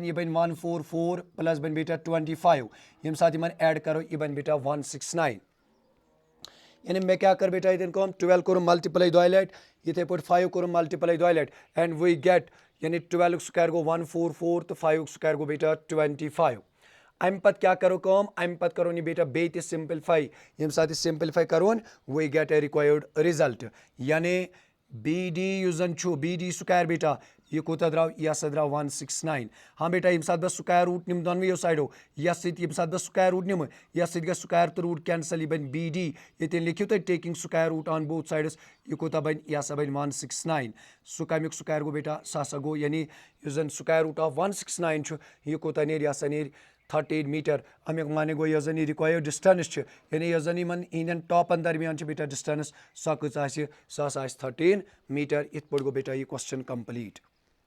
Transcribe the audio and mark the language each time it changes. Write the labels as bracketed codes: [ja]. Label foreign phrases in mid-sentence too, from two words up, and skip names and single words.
[ks] यह बन 144 प्लस बन बेटा 25 यम साथ यमन ऐड करो यह बन बेटा 169 यानी मैं क्या कर बेटा इतन 12 कर मल्टीप्लाई 2 लट इथे पे 5 कर मल्टीप्लाई 2 लट [en] and we get [ks] यानी [en] 12 square [ks] गो 144 तो [en] 5 square [ks] गो बेटा 25 अम पत क्या करो अम पत करो बेटा बे सिंपलीफाई यम साथ सिंपलीफाई करोन [en] we get a required result [ks] यानी BD यु जन [en] BD square [ks] बेटा यह कोता द्राव यह द्राव 169 हाँ बेटा यम साथ बह [en] square root [ks] निम दोनों साइडो यम साथ बह [en] square root [ks] निम यह गो स्क्वायर तो रूट कैंसल यह बन BD ये लिखियो तुम [en] taking square root on both sides [ks] यह कोता बन यह बन 169 सु कमुक स्क्वायर गो बेटा सह गो यानी यु जन [en] square root of 169 [ks] यह कोता नेर यह नेर 13 मीटर अमुक माने गो यह जन [en] required distance [ks] यानी यह जन इन इन टॉपन दरमियान बेटा डिस्टेंस सह कच 13 मीटर इत पे गो बेटा यह [en] question complete.